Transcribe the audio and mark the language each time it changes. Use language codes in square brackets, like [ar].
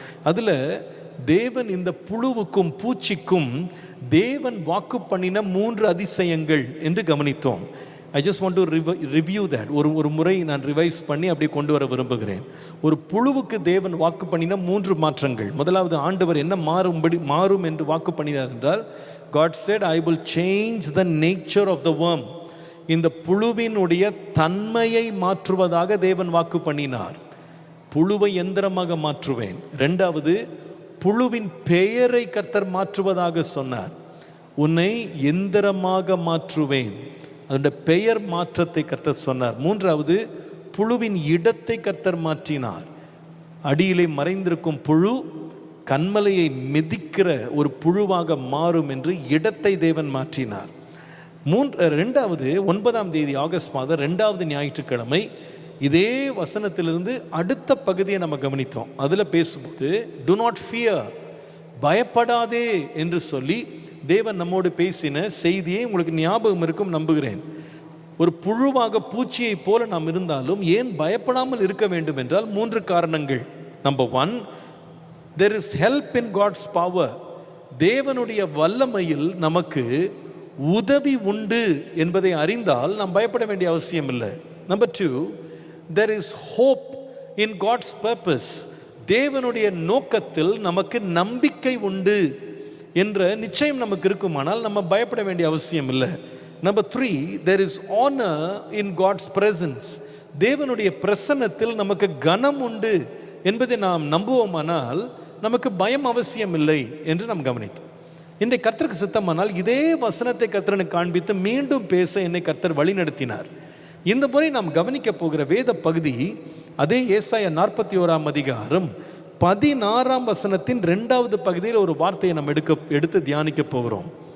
[ta] அதில் தேவன் இந்த புழுவுக்கும் பூச்சிக்கும் தேவன் வாக்கு பண்ணின 3 அதிசயங்கள் என்று கவனித்தோம். [en] I just want to review that. [ta] ஒரு முறை நான் ரிவைஸ் பண்ணி அப்படியே கொண்டு வர விரும்புகிறேன். ஒரு புழுவுக்கு தேவன் வாக்கு பண்ணின 3 மாற்றங்கள். முதலாவது, ஆண்டவர் என்ன மாறும் என்று வாக்கு பண்ணினார் என்றால், [en] God said, I will change the nature of the worm. [ta] இந்த புழுவினுடைய தன்மையை மாற்றுவதாக தேவன் வாக்கு பண்ணினார். புழுவை எந்திரமாக மாற்றுவேன். 2வது, புழுவின் பெயரை கர்த்தர் மாற்றுவதாக சொன்னார். உன்னை எந்திரமாக மாற்றுவேன், அதனுடைய பெயர் மாற்றத்தை கர்த்தர் சொன்னார். 3வது, புழுவின் இடத்தை கர்த்தர் மாற்றினார். அடியிலே மறைந்திருக்கும் புழு கண்மலையை மிதிக்கிற ஒரு புழுவாக மாறும் என்று இடத்தை தேவன் மாற்றினார். 2வது, 9ஆம் தேதி ஆகஸ்ட் மாதம் 2வது ஞாயிற்றுக்கிழமை இதே வசனத்திலிருந்து அடுத்த பகுதியை நம்ம கவனித்தோம். அதில் பேசும்போது [en] do not fear, [ta] பயப்படாதே என்று சொல்லி தேவன் நம்மோடு பேசின செய்தியை உங்களுக்கு ஞாபகம் இருக்கும் நம்புகிறேன். ஒரு புழுவாக பூச்சியை போல நாம் இருந்தாலும் ஏன் பயப்படாமல் இருக்க வேண்டும் என்றால் 3 காரணங்கள். [en] Number 1, there is help in God's power. [ta] தேவனுடைய வல்லமையில் நமக்கு உதவி உண்டு என்பதை அறிந்தால் நாம் பயப்பட வேண்டிய அவசியம் இல்லை. [en] Number 2, there is hope in God's purpose. [ta] தேவனுடைய நோக்கத்தில் நமக்கு நம்பிக்கை உண்டு என்ற நிச்சயம் நமக்கு இருக்குமானால் நம்ம பயப்பட வேண்டிய அவசியம் இல்லை. [en] Number 3, there is honor in God's presence. [ta] தேவனுடைய பிரசன்னத்தில் நமக்கு கனம் உண்டு என்பதை நாம் நம்புவோமானால் நமக்கு பயம் அவசியம் இல்லை என்று நாம் கவனித்தோம். இன்றைக்கு கர்த்தருக்கு சித்தமானால் இதே வசனத்தை கர்த்தரனுக்கு காண்பித்து மீண்டும் பேச என்னை கர்த்தர் வழி நடத்தினார். இந்த முறை நாம் கவனிக்க போகிற வேத பகுதி அதே ஏசாயா 41ஆம் அதிகாரம் 16ஆம் வசனத்தின் 2வது பகுதியில் ஒரு வார்த்தையை நாம் எடுத்து தியானிக்க போகிறோம்.